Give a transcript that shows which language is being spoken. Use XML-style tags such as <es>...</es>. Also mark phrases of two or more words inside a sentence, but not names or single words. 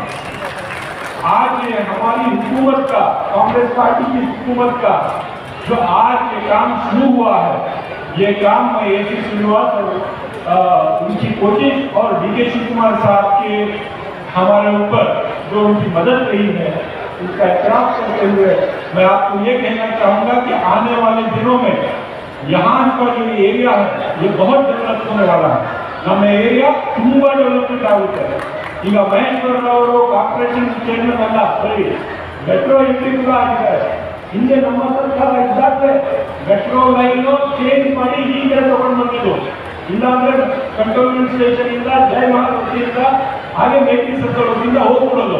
<hi>आज ये हमारी हुकूमत का, कांग्रेस पार्टी की हुकूमत का जो आज ये काम शुरू हुआ है, ये काम मैं एसी श्रीनिवास और उनकी कोशिश और डी के शिवकुमार साहब के हमारे ऊपर जो उनकी मदद रही है, उसका एहतराम करते हुए मैं आपको ये कहना चाहूँगा कि आने वाले दिनों में यहाँ का जो एरिया है ये बहुत डेवलप होने वाला है.</hi> <kn>ನಮ್ಮ ಏರಿಯಾ ತುಂಬಾ ಡೆವಲಪ್ಮೆಂಟ್ ಆಗುತ್ತೆ. ಈಗ ಮಹೇಶ್ವರನವರು</kn> <en>corporation chairman</en> <kn>ಅಲ್ಲ, ಸರಿ</kn> <en>metro entry</en> <kn>ಕೂಡ ಆಗಿದ್ದಾರೆ. ಹಿಂದೆ ನಮ್ಮ ಸರ್ಕಾರ ಇದ್ದಾಗಲೇ</kn> <en>metro line change</en> <kn>ಮಾಡಿ ಈಗ ತಗೊಂಡು ಬಂದಿದ್ದು. ಇಲ್ಲಾಂದ್ರೆ ಕಂಟೋನ್ಮೆಂಟ್ ಸ್ಟೇಷನ್ ಇಂದ ಜಯಮಹಾವತಿಯಿಂದ ಹಾಗೆ ಮೇಟಿ ಸರ್ಕಲ್ನಿಂದ ಹೋಗ್ಬಿಡೋದು.</kn>